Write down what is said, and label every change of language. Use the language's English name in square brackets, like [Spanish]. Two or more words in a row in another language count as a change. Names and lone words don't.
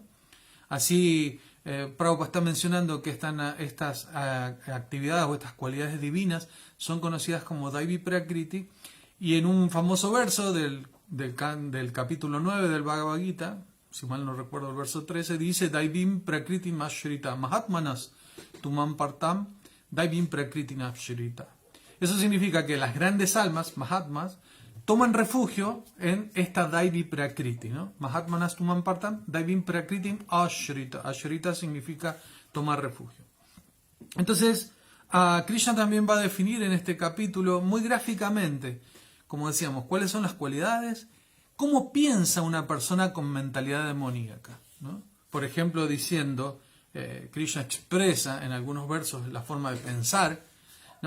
[Spanish] Así, Prabhupada está mencionando que estas actividades o estas cualidades divinas son conocidas como [Sanskrit] Daivi Prakriti, [Spanish] y en un famoso verso del capítulo 9 del Bhagavad Gita, si mal no recuerdo el verso 13, dice [Sanskrit] Daivim Prakriti Mashrita Mahatmanas Tumam Partam Daivim Prakriti Mashrita. [Spanish] Eso significa que las grandes almas, Mahatmas, toman refugio en esta [Sanskrit] Daivi Prakriti, [Spanish] ¿no? [Sanskrit] Mahatmanas Tumam Partam Daivim Prakriti Ashrita. [Spanish] Ashrita significa tomar refugio. Entonces, Krishna también va a definir en este capítulo muy gráficamente, como decíamos, cuáles son las cualidades, cómo piensa una persona con mentalidad demoníaca, ¿no? Por ejemplo, diciendo, Krishna expresa en algunos versos la forma de pensar, ¿no?